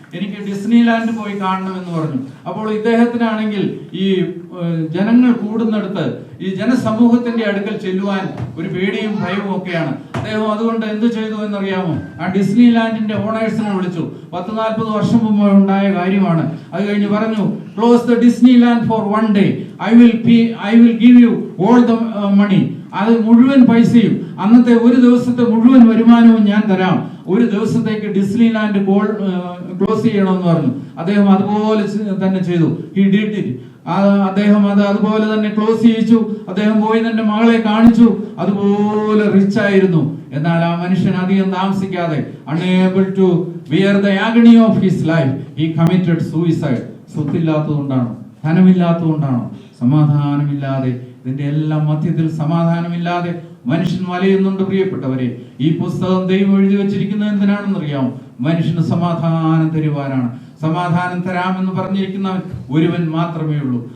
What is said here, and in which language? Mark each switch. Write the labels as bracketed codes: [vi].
[ml] എനിക്ക് Disney land പോയി കാണണമെന്ന് പറഞ്ഞു. അപ്പോൾ ഇദ്ദേഹത്തിനാണെങ്കിൽ ഈ ജനങ്ങൾ കൂടുന്നിടത്ത് ഈ ജനസമൂഹത്തിന്റെ അടുക്കൽ ചെല്ലുവാൻ ഒരു പേടിയും ഭയവും ഒക്കെയാണ്. അദ്ദേഹം അതുകൊണ്ട് എന്ത് ചെയ്തു എന്നറിയാമോ? ആ ഡിസ്നി ലാൻഡിന്റെ ഓണേഴ്സിനെ വിളിച്ചു. 40-40 വർഷം മുമ്പ് ഉണ്ടായ കാര്യമാണ്. അത് കഴിഞ്ഞ് പറഞ്ഞു, [en] Close the Disneyland for 1 day. I will give you all the money. [ml] അത് മുഴുവൻ പൈസയും അന്നത്തെ ഒരു ദിവസത്തെ മുഴുവൻ വരുമാനവും ഞാൻ തരാം. ഒരു ദിവസത്തേക്ക് ഡിസ്നി ലാൻഡ് ക്ലോസ് ചെയ്യണമെന്ന് പറഞ്ഞു. അദ്ദേഹം അതുപോലെ തന്നെ ചെയ്തു. [en] He did it. [ml] അദ്ദേഹം അത് അതുപോലെ തന്നെ ക്ലോസ് ചെയ്യിച്ചു. അദ്ദേഹം പോയി തന്റെ മകളെ കാണിച്ചു. അതുപോലെ റിച്ച് ആയിരുന്നു. എന്നാൽ ആ മനുഷ്യൻ അധികം താമസിക്കാതെ [en] unable to bear the agony of his life, he committed suicide. [ml] സ്വത്തില്ലാത്തതുകൊണ്ടാണോ? ധനമില്ലാത്തതുകൊണ്ടാണോ? സമാധാനമില്ലാതെ, ഇതിന്റെ എല്ലാം മധ്യത്തിൽ സമാധാനമില്ലാതെ മനുഷ്യൻ വലയുന്നുണ്ട്. പ്രിയപ്പെട്ടവരെ, ഈ പുസ്തകം ദൈവം എഴുതി വെച്ചിരിക്കുന്നത് എന്തിനാണെന്ന് അറിയാമോ? മനുഷ്യന് സമാധാനം തരുവാനാണ്. സമാധാനം തരാമെന്ന് പറഞ്ഞിരിക്കുന്നവൻ ഒരുവൻ മാത്രമേ ഉള്ളൂ.